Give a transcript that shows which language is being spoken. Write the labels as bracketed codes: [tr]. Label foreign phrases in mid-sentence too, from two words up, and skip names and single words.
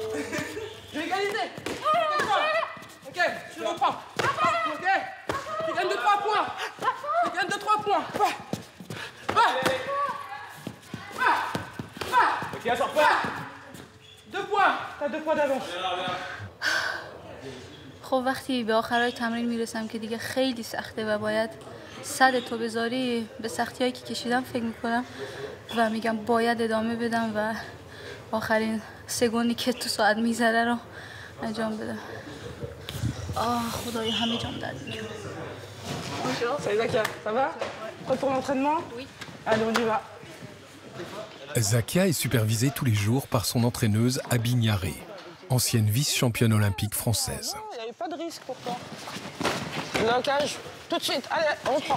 [fr] Je vais égaliser. Ok, tu reprends. Ok, tu gagnes de 3 points. Tu gagnes de 3 points. Ok, sors pas. 2 points. T'as 2 points d'avance. [fa] خب وقتی به آخرای تمرین میرسم که دیگه خیلی سخته و باید صد تو بذاری به سختی‌هایی که کشیدم فکر میکنم و میگم باید ادامه بدم و آخرین سگوندی که تو ساعت میذاره رو انجام بدم. خدایا همه جام درد میکنه. [fr] Salut Zakia, ça va? Prêt pour l'entraînement? Oui. Allez, on y va. Zakia est supervisée tous les jours par son entraîneuse Abi Niaré, ancienne vice-championne olympique française. Il n'y avait pas de risque pour toi. Blocage, tout de suite. Allez, on prend.